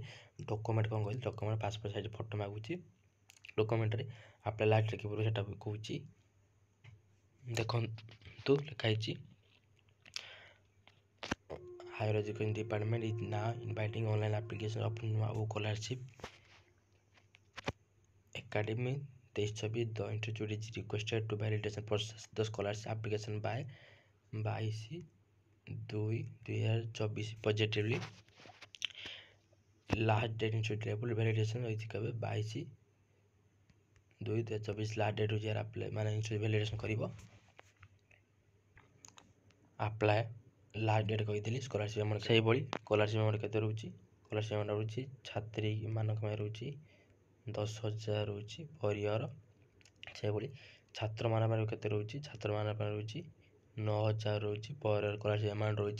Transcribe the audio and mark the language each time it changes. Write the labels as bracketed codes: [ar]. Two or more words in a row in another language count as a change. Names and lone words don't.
[or] ଡକୁମେଣ୍ଟ କ'ଣ କହିଲି, ଡକୁମେଣ୍ଟ [en] passport size photo [or] ମାଗୁଛି। ଡକୁମେଣ୍ଟରେ [en] apply last [or] କେବେ ସେଟା ବି କହୁଛି। ଦେଖନ୍ତୁ ଲେଖା ହେଇଛି [en] higher education department is now inviting online application of Nua O scholarship academy 23-24. The institute is requested to validation process the scholarship application by 22/2/2024 positively. Last date institute level validation [or] ରହିଛି କେବେ 22/2/2024 [en] last date [or] ହେଉଛି ଆପ୍ଲାଏ ମାନେ [en] institute validation [or] କରିବ। [en] apply last date [or] କହିଥିଲି। [en] scholarship amount [or] ସେଇଭଳି [en] scholarship amount [or] କେତେ ରହୁଛି, [en] scholarship amount [or] ରହୁଛି ଛାତ୍ରୀମାନଙ୍କ ପାଇଁ ରହୁଛି 10,000 ରହୁଛି [en] per year. [or] ସେଭଳି ଛାତ୍ରମାନଙ୍କ ପାଇଁ କେତେ ରହୁଛି, ଛାତ୍ରମାନଙ୍କ ପାଇଁ ରହୁଛି 9,000 ରହୁଛି [en] per year scholarship amount [or] ରହୁଛି।